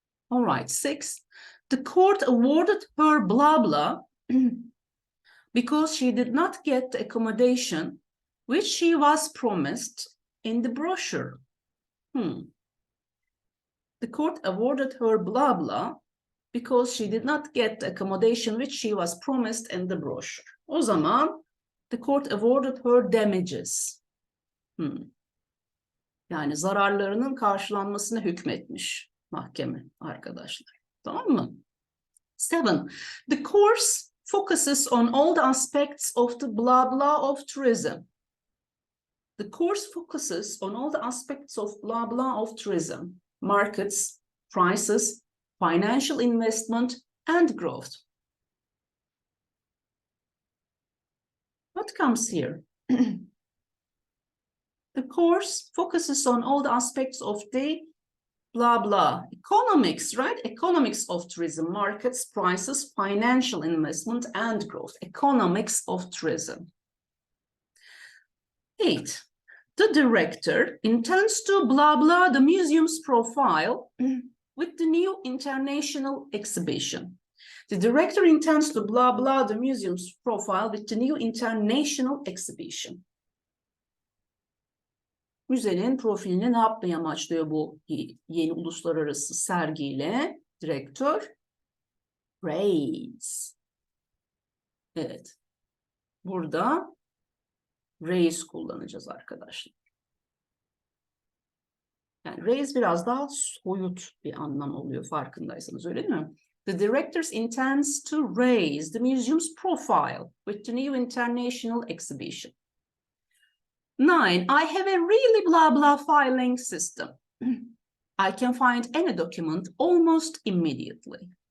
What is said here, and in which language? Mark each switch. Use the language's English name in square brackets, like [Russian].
[English] All right, six, the court awarded her blah blah because she did not get the accommodation which she was promised in the brochure. The court awarded her blah blah because she did not get the accommodation which she was promised in the brochure. [Turkish] O zaman [English] the court awarded her damages. [Turkish] Yani zararlarının karşılanmasına hükmetmiş mahkeme arkadaşlar. Tamam mı? [English] Seven, the course focuses on all the aspects of the blah blah of tourism. The course focuses on all the aspects of blah blah of tourism, markets, prices, financial investment, and growth. What comes here? The course focuses on all the aspects of the blah blah economics, right? Economics of tourism, markets, prices, financial investment, and growth. Economics of tourism. 8. The director intends to blah blah the museum's profile with the new international exhibition. The director intends to blah blah the museum's profile with the new international exhibition. [Turkish] Müzenin profilini ne yapmayı amaçlıyor bu yeni uluslararası sergiyle? Direktör raise. Evet. burada raise kullanacağız arkadaşlar. Yani raise biraz daha soyut bir anlam oluyor farkındaysanız, öyle değil mi? [English] The directors intends to raise the museum's profile with the new international exhibition. 9. I have a really blah blah filing system. I can find any document almost immediately.